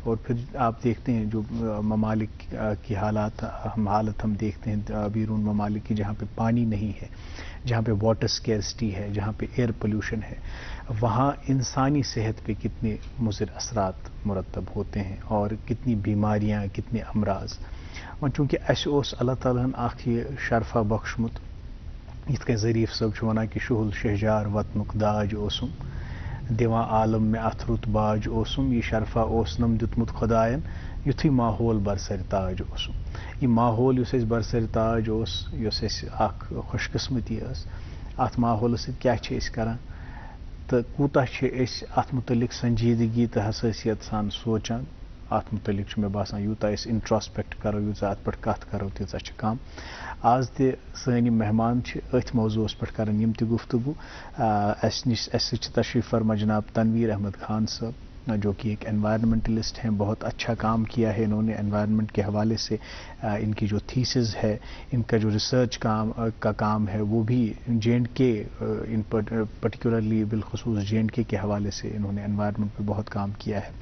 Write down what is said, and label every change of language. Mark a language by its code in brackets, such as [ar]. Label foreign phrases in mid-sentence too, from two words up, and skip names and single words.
[ur] اور پھر آپ دیکھتے ہیں جو ممالک کی حالت ہم دیکھتے ہیں بیرون ممالک کی، جہاں پہ پانی نہیں ہے، جہاں پہ [en] water scarcity [ur] ہے، جہاں پہ [en] air pollution [ur] ہے، وہاں انسانی صحت پہ کتنے مضر اثرات مرتب ہوتے ہیں اور کتنی بیماریاں، کتنے امراض. [ks] और चूँकि अस ओस अल्लाह ताला आखि शरफा बख्शमुत, यिथ कन ज़रीफ सब छ वनान कि शुहुल शहजार वतनुक दाज ओसुम, दिवा आलम में अथरुत बाज ओसुम, ये शरफा ओसनम दितमुत खुदायन, युथी माहौल बरसर ताज ओसुम। ये माहौल युस बरसर ताज ओस, युस अख खुशकिस्मती अस, अत माहौल क्या करान तो कूता अत मुतलिक संजीदगी तो हसासियत सान सोचान, अत मुतलिक मैं बासान यूता इंट्रोस्पेक्ट करो, यूता अत पे कत करो, तीजा कम। आज ते सानी मेहमान अथ मौजूस पे करन यम ते गुफ्तगू। अस तशरीफ फरमा जनाब तनवीर अहमद खान साहब, [ur] جو کہ ایک انوائرمنٹلسٹ ہیں. بہت اچھا کام کیا ہے انہوں نے انوائرمنٹ کے حوالے سے. ان کی جو تھیسز ہے, ان کا جو ریسرچ کا کام ہے, وہ بھی JNK [en] in particularly [ur] بالخصوص JNK کے حوالے سے انہوں نے انوائرمنٹ پہ بہت کام کیا ہے.